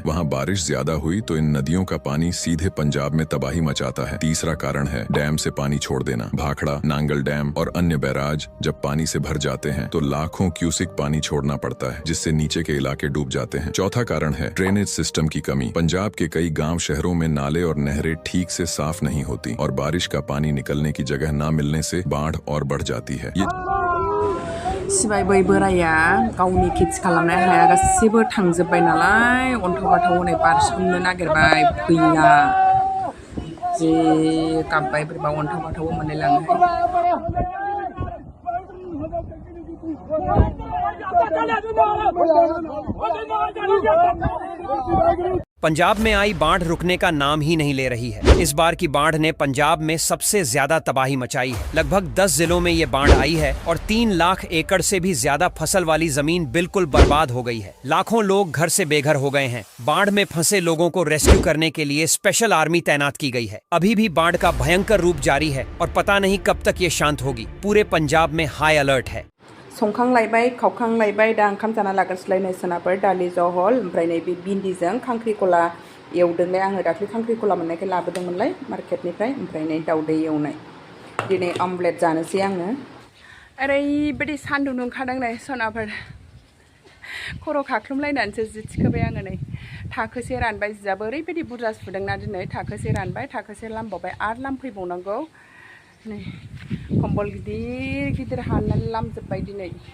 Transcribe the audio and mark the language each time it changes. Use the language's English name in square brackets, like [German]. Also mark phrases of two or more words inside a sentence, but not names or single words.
[Hindi] वहाँ बारिश ज्यादा हुई तो इन नदियों का पानी सीधे पंजाब में तबाही मचाता है तीसरा कारण है डैम से पानी छोड़ देना भाखड़ा नांगल डैम और अन्य बैराज जब पानी से भर जाते हैं तो लाखों क्यूसिक पानी छोड़ना पड़ता है जिससे नीचे के इलाके डूब जाते हैं चौथा कारण है ड्रेनेज सिस्टम की कमी पंजाब के कई गाँव शहरों में नाले और नहरें ठीक से साफ नहीं होती और बारिश का पानी निकलने की जगह न मिलने से बाढ़ और बढ़ जाती है [Bodo] सिबाय बै बोराया गावनि खेथि खालामनाय हाया गासिबो थांजोब्बाय नालाय अन्थाव बाथाव हनै बारसोमनो नागिरबाय फैला जे गाबबाय बोरैबा अन्थाव बाथाव मोनलायलाङोहाय [Hindi] पंजाब में आई बाढ़ रुकने का नाम ही नहीं ले रही है इस बार की बाढ़ ने पंजाब में सबसे ज्यादा तबाही मचाई है लगभग 10 जिलों में ये बाढ़ आई है और 3 लाख एकड़ से भी ज्यादा फसल वाली जमीन बिल्कुल बर्बाद हो गई है लाखों लोग घर से बेघर हो गए हैं बाढ़ में फंसे लोगों को रेस्क्यू करने के लिए स्पेशल आर्मी तैनात की गई है अभी भी बाढ़ का भयंकर रूप जारी है और पता नहीं कब तक ये शांत होगी पूरे पंजाब में हाई अलर्ट है [Bodo] संखांलायबाय खावखांलायबाय दा ओंखाम जाना लागोनसैलाय सोनाफोर दालि जहल ओमफ्राय नैबे भिन्दिजों खांख्रिखला एवदोंलाय आङो दाख्लै खांख्रिखला मोननायखाय लाबोदोंमोनलाय मार्केटनिफ्राय ओमफ्राय नै दाउदै एवनाय दिनै अमलेट जानोसै आङो ओरैबायदि सान्दुं दुंखादों नै सोनाफोर खर' खाख्लुमलायनानैसो जि थिखोबाय आङो नै थाखोसे रानबाय जियाबो ओरैबायदि बुरजा सुदोंना दिनै थाखोसे रानबाय थाखोसे लामबावबाय आरो लामफैबावनांगौ नै कम्बल गिदिर गिदिर हाननानै लामजोब्बाय दिनै